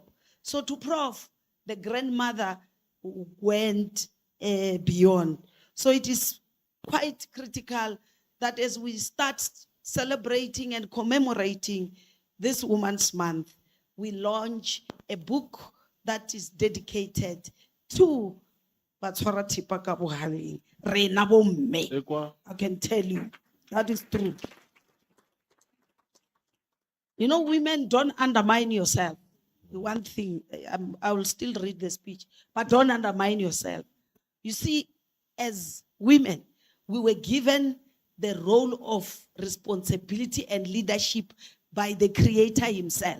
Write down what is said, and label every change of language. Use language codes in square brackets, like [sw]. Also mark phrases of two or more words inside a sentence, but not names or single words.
[en] So to Prof, the grandmother went beyond. So it is quite critical that as we start celebrating and commemorating this Women's Month, we launch a book that is dedicated to [tn] Batshwara Thipa ka bohaleng, rena bomme. [en] I can tell you, that is true. You know, women, don't undermine yourself. The one thing, I will still read the speech, but don't undermine yourself. You see, as women, we were given the role of responsibility and leadership by the Creator himself.